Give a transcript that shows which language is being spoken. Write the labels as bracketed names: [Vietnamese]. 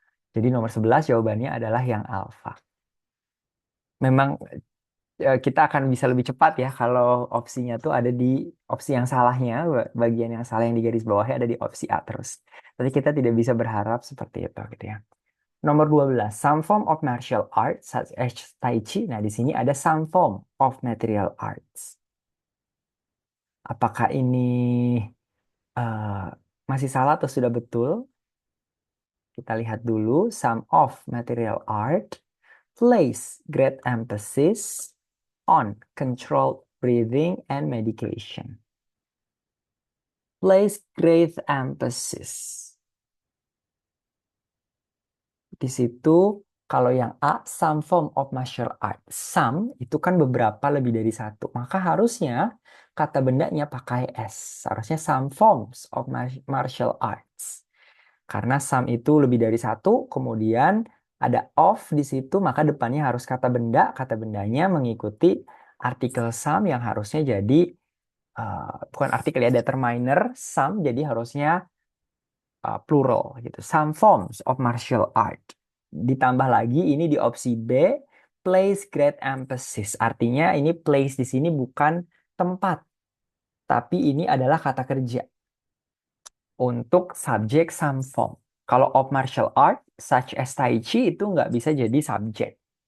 [Indonesian] Jadi nomor 11 jawabannya adalah yang alfa. Memang kita akan bisa lebih cepat ya kalau opsinya tuh ada di opsi yang salahnya, bagian yang salah yang di garis bawahnya ada di opsi A terus. Tapi kita tidak bisa berharap seperti itu gitu ya. [English] Nomor 12, some form of martial arts such as Tai Chi. [Indonesian] Nah, di sini ada [English] some form of material arts. [Indonesian] Apakah ini eh, masih salah atau sudah betul? Kita lihat dulu. [English] Some of material art place great emphasis on controlled breathing and medication. Place great emphasis. [Indonesian] Di situ kalau yang A, [English] some form of martial art. [Indonesian] Some itu kan beberapa lebih dari satu. Maka harusnya kata bendanya pakai S. Harusnya [English] some forms of martial arts. [Indonesian] Karena some itu lebih dari satu, kemudian ada of di situ, maka depannya harus kata benda. Kata bendanya mengikuti artikel some yang harusnya jadi, bukan artikel ya, determiner some, jadi harusnya plural gitu. [English] Some forms of martial art. [Indonesian] Ditambah lagi ini di opsi B, [English] place great emphasis. [Indonesian] Artinya ini place di sini bukan tempat, tapi ini adalah kata kerja untuk subjek [English] some form. [Indonesian] Kalau [English] of martial art, such as Tai Chi [Indonesian] itu nggak bisa jadi subjek.